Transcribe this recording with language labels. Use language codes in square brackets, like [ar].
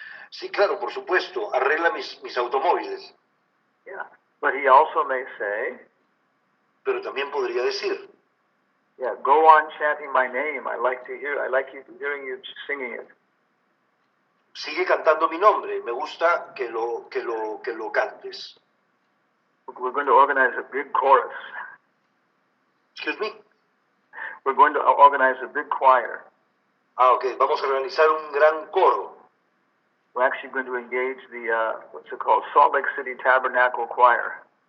[es] sí, claro, por supuesto, arregla mis automóviles. [en] Yeah. But he also may say, [es] Pero también podría decir, [en] yeah, go on chanting my name. I like hearing you singing it. [es] sigue cantando mi nombre, me gusta que lo cantes. [en] We're going to organize a big chorus. Excuse me. We're going to organize a big choir. [es] Ok, vamos a organizar un gran coro. [en] We're actually going to engage the, what's it called, Salt Lake City Tabernacle Choir.